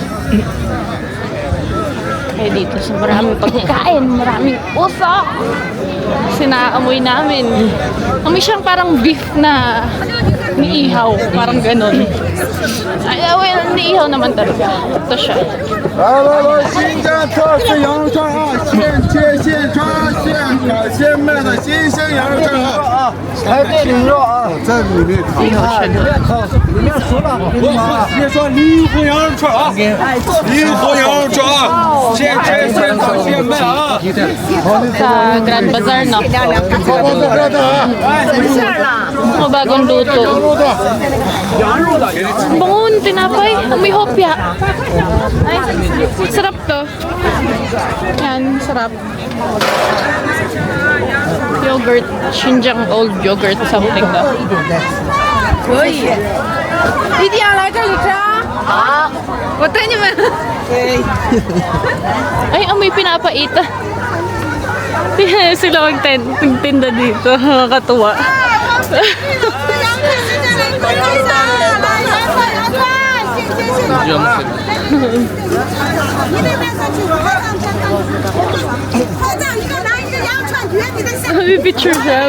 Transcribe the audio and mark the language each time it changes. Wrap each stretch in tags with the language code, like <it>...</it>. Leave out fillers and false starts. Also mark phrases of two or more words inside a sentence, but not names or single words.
<tl>Kaya dito sa maraming pagkain, maraming usok. Sinaamoy namin. Amoy siyang parang beef na niihaw. Parang ganun. Ay, well, niihaw naman talaga. Ito siya.</tl> <zh>新疆特色羊肉串现切现抓现烤现卖的新鲜羊肉串排队领肉在里面烤，里面烤，里面熟了，我直接说灵活羊肉串灵活羊肉串现切现烤现卖</zh> <tl>Sa Grand Bazaar, no? Mga bagong luto. Bangon, tinapay. May hopya. Ay, sarap to. Yan, sarap. Yogurt.</tl> <en>Xinjiang old yogurt something daw.</en> <zh>可以。一定要来这里吃啊！好，我带你们。</zh> <tl>Ay, may pinapaita. Sila magtinda dito. Nakakatuwa. May picture siya.</tl>